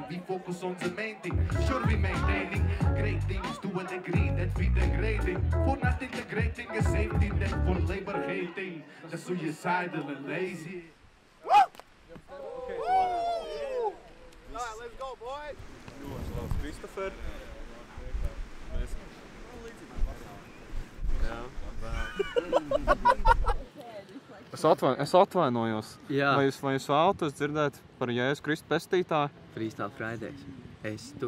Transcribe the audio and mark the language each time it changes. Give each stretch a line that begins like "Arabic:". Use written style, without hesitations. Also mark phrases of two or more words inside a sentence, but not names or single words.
English: We focus on the main thing. Sure, we maintaining great things to a degree that we degrading. For not integrating a safety net for labor hating. The suicidal and lazy. Woo! Okay. Alright, let's go, boys.
Latvian: Kristofer. Es atvainojos. Jā. Vai jūs vēlaties dzirdēt par Jēzus Kristu pestītāju? Freestyle Fridays. Es tu.